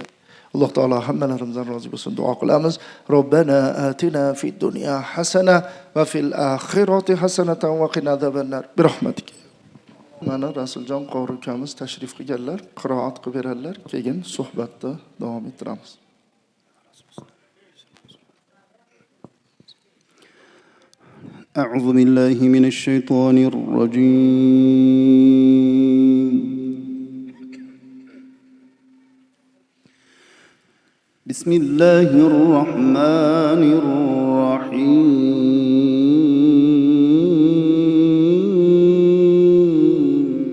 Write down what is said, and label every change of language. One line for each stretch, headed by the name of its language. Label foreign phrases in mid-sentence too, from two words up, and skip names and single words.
Uzbek: Alloh taolo hammalarimizdan rozi bo'lsin. Duo qilamiz.
Arabic: ربنا آتنا في الدنيا حسنة وفي الآخرة حسنة وقنا عذاب النار. برحمتك.
Uzbek: Mana Rasuljon qori ukamiz tashrif qilganlar, qiroat qilib beradilar. Keyin suhbatda davom ettiramiz.
Arabic: أعوذ بالله من الشيطان الرجيم. بسم الله الرحمن الرحيم.